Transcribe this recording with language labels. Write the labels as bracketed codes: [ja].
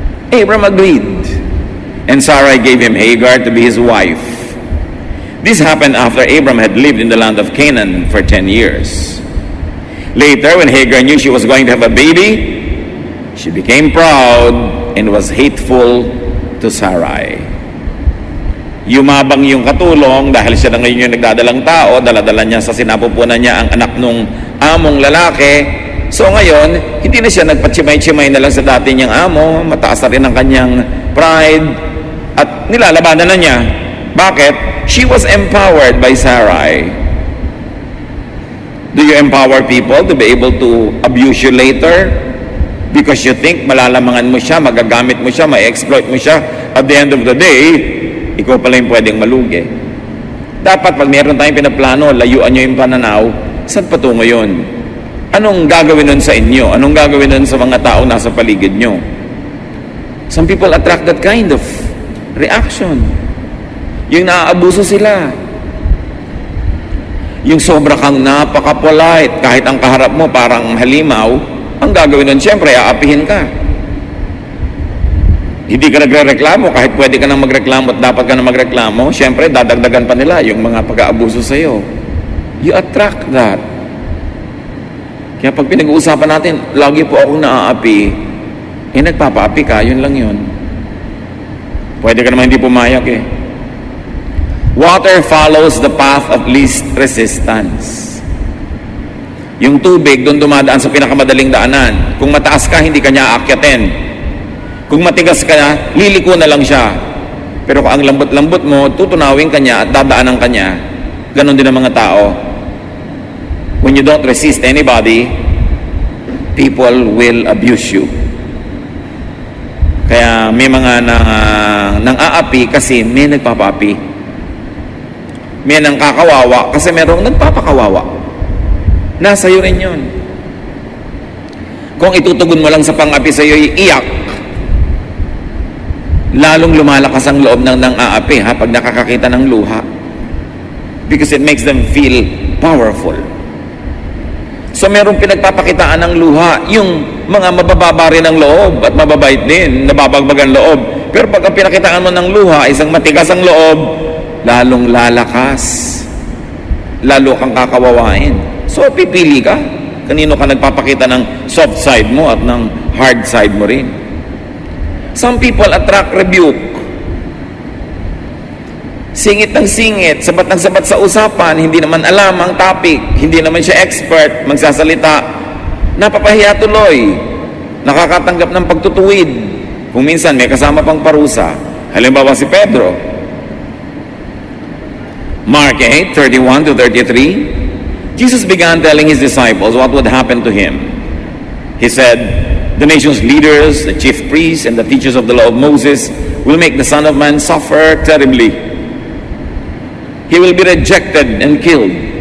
[en] Abram agreed, and Sarai gave him Hagar to be his wife. This happened after Abram had lived in the land of Canaan for 10 years. Later, when Hagar knew she was going to have a baby, she became proud and was hateful to Sarai. [tl] Yumabang yung katulong dahil siya na ngayon yung nagdadalang tao, daladala niya sa sinapupunan niya ang anak nung among lalaki. So ngayon, hindi na siya nagpatsimay-tsimay na lang sa dati niyang amo, mataas na rin ang kanyang pride, at nilalabanan na niya. Bakit? [en] She was empowered by Sarai. Do you empower people to be able to abuse you later? Because you think [tl] malalamangan mo siya, magagamit mo siya, ma-exploit mo siya. [en] At the end of the day, [tl] ikaw pala yung pwedeng malugi. Dapat pag meron tayong pinaplano, layuan nyo yung pananaw, saan patungo yun? Anong gagawin nun sa inyo? Anong gagawin nun sa mga tao nasa paligid nyo? [en] Some people attract that kind of reaction. [tl] Yung naaabuso sila. Yung sobra kang napaka-polite, kahit ang kaharap mo parang halimaw, ang gagawin nun, siyempre, aapihin ka. Hindi ka nagre-reklamo, kahit pwede ka nang magreklamo at dapat ka nang magreklamo, siyempre, dadagdagan pa nila yung mga pag-aabuso sa'yo. [en] You attract that. [tl] Kaya pag pinag-uusapan natin, lagi po akong naaapi, nagpapaapi ka, yun lang yun. Pwede ka naman hindi pumayag eh. [en] Water follows the path of least resistance. [tl] Yung tubig, doon dumadaan sa pinakamadaling daanan. Kung mataas ka, hindi ka niya aakyatin. Kung matigas ka, liliko na lang siya. Pero kung ang lambot-lambot mo, tutunawin ka niya at dadaanan ka niya. Ganon din ang mga tao. [en] When you don't resist anybody, people will abuse you. [tl] Kaya may mga nang aapi kasi may nagpapaapi. May nang kakawawa kasi merong nagpapakawawa. Nasa iyo rin yun. Kung itutugon mo lang sa pang-api sa iyo, iiyak, lalong lumalakas ang loob ng aapi pag nakakakita ng luha. [en] Because it makes them feel powerful. [tl] So merong pinagpapakitaan ng luha, yung mga mabababa rin ng loob at mababait din, nababagbagan loob. Pero pag ang pinakitaan mo ng luha, isang matigas ang loob, lalong lalakas. Lalo kang kakawawain. So pipili ka. Kanino ka nagpapakita ng soft side mo at ng hard side mo rin. [en] Some people attract rebuke. [tl] Singit ng singit, sabat ng sabat sa usapan, hindi naman alam ang topic, hindi naman siya expert, magsasalita, napapahiya tuloy, nakakatanggap ng pagtutuwid, kung minsan may kasama pang parusa. Halimbawa si Pedro. [en] Mark 8:31-33, Jesus began telling his disciples what would happen to him. He said, "The nation's leaders, the chief priests, and the teachers of the law of Moses will make the Son of Man suffer terribly. He will be rejected and killed.